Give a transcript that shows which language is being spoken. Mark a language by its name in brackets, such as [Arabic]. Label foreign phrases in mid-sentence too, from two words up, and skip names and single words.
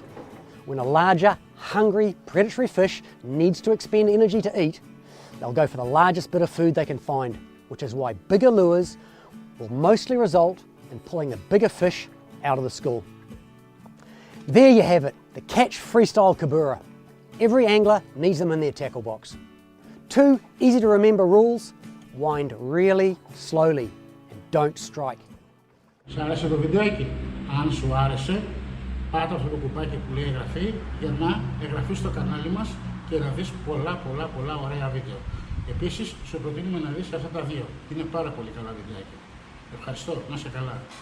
[English] When a larger, hungry, predatory fish needs to expend energy to eat, they'll go for the largest bit of food they can find, which is why bigger lures will mostly result in pulling the bigger fish out of the school. There you have it, the Catch Freestyle Kabura. Every angler needs them in their tackle box. 2 easy to remember rules: wind really slowly and don't strike. [Greek] Σ' άρεσε το βιντεάκι? Αν σου άρεσε, πάτα αυτό το κουμπάκι που λέει εγγραφή για να εγγραφείς στο κανάλι μας και να δεις πολλά ωραία βίντεο. Επίσης, σου προτείνουμε να δεις αυτά τα δύο. Είναι πάρα πολύ καλά βιντεάκια. Ευχαριστώ, να είσαι καλά.